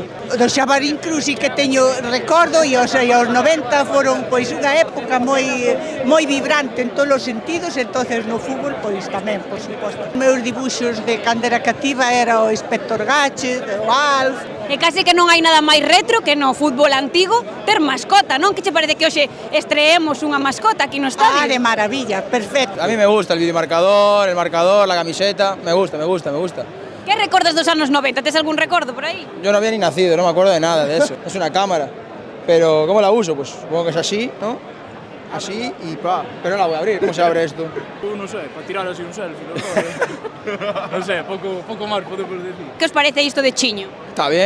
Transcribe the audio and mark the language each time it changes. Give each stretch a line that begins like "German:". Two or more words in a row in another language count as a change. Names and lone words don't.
Galician: Do Xabarín Cruz sí que teño recordo e os 90 foron pois unha época moi vibrante en todos os sentidos, entonces no fútbol pois tamén, por suposto. Meus dibuxos de cando era cativa era o Inspector Gadget, o Alf. E case que non hai nada máis retro que no fútbol antigo ter mascota, non? Que che parece que hoxe estreemos unha mascota aquí no estadio? Ah,
Spanish: de maravilla, perfecto. A mí me gusta el videomarcador, el marcador, la camiseta, me gusta.
Galician: Que recordas dos anos 90? Tes algún recordo por aí?
Spanish: Yo no había ni nacido, no me acuerdo de nada de eso. Es una cámara, pero ¿cómo la uso? Pues supongo que es así, ¿no? Así y pa, pero no la voy a abrir. ¿Cómo se abre esto? No sé, para tirar así un selfie, no sé, poco más podemos decir.
Galician: Que os parece isto de chiño?
Spanish: Está bien.